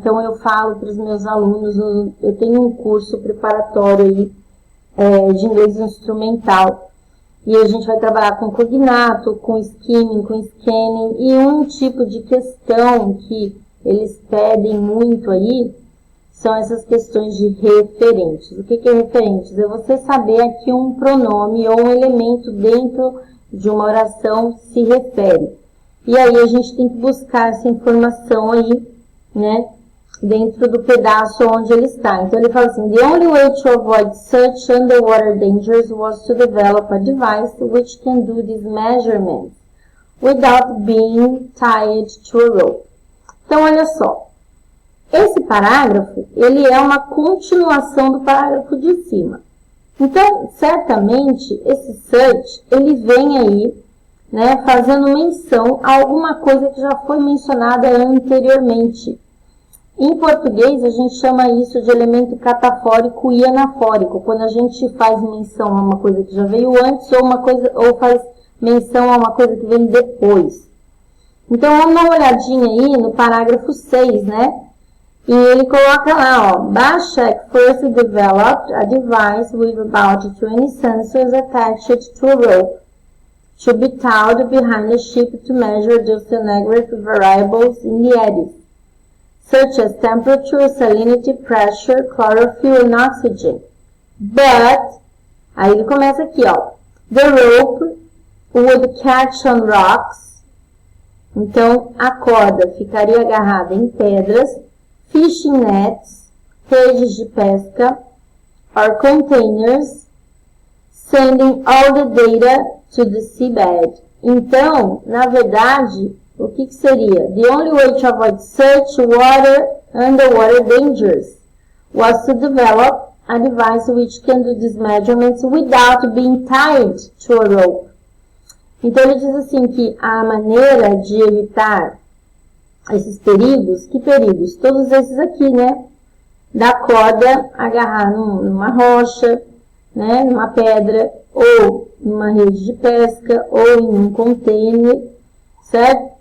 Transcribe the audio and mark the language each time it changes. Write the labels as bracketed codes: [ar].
[pt] Então eu falo para os meus alunos, eu tenho um curso preparatório aí, de inglês instrumental, e a gente vai trabalhar com cognato, com skimming, com scanning, e um tipo de questão que eles pedem muito aí, são essas questões de referentes. O que é referentes? É você saber a que um pronome ou um elemento dentro de uma oração se refere. E aí a gente tem que buscar essa informação aí, né, dentro do pedaço onde ele está. Então ele fala assim, [en] the only way to avoid such underwater dangers was to develop a device which can do these measurements without being tied to a rope. [pt] Então olha só. Esse parágrafo, ele é uma continuação do parágrafo de cima. Então, certamente, esse search, ele vem aí, né, fazendo menção a alguma coisa que já foi mencionada anteriormente. Em português, a gente chama isso de elemento catafórico e anafórico, quando a gente faz menção a uma coisa que já veio antes ou faz menção a uma coisa que vem depois. Então, vamos dar uma olhadinha aí no parágrafo 6, né? E ele coloca lá, ó, [en] Bashek first developed a device with about 20 sensors attached to a rope to be tied behind a ship to measure the oceanographic variables in the eddies, such as temperature, salinity, pressure, chlorophyll and oxygen. But, [pt] aí ele começa aqui, ó, [en] the rope would catch on rocks. [pt] Então, a corda ficaria agarrada em pedras, [en] fishing nets, [pt] redes de pesca, [en] or containers, [pt] sending all the data to the seabed. Então, na verdade, o que seria? [en] The only way to avoid such underwater dangers was to develop a device which can do these measurements without being tied to a rope. [pt] Então, ele diz assim que a maneira de evitar esses perigos, que perigos? Todos esses aqui, né? Da corda agarrar numa rocha, né? Numa pedra, ou numa rede de pesca, ou em um container, certo?